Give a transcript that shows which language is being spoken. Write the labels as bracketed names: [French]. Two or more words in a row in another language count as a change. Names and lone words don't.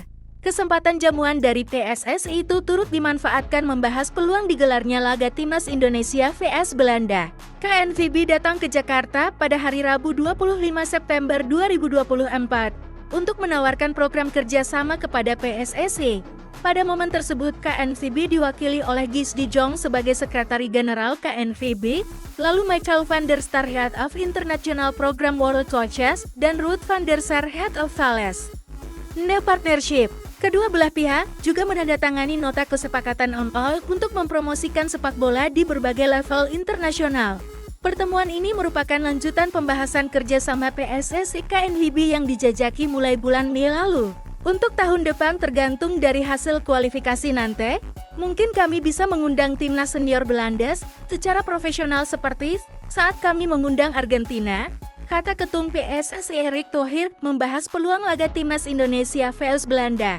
[Indonesian] Kesempatan jamuan dari PSSI itu turut dimanfaatkan membahas peluang digelarnya laga Timnas Indonesia vs Belanda. KNVB datang ke Jakarta pada hari Rabu 25 September 2024 untuk menawarkan program kerjasama kepada PSSI. Pada momen tersebut, KNVB diwakili oleh Guus de Jong sebagai Sekretari Jenderal KNVB, lalu Michael van der Sar [English] Head of International Program World Coaches, [Indonesian] dan Ruud van der Sar [English] Head of Thales. New Partnership. [Indonesian] Kedua belah pihak juga menandatangani nota kesepakatan on-all untuk mempromosikan sepak bola di berbagai level internasional. Pertemuan ini merupakan lanjutan pembahasan kerjasama PSSI KNVB yang dijajaki mulai bulan Mei lalu. Untuk tahun depan tergantung dari hasil kualifikasi nanti, mungkin kami bisa mengundang timnas senior Belanda secara profesional seperti saat kami mengundang Argentina, kata Ketum PSSI Erick Thohir membahas peluang laga timnas Indonesia vs Belanda.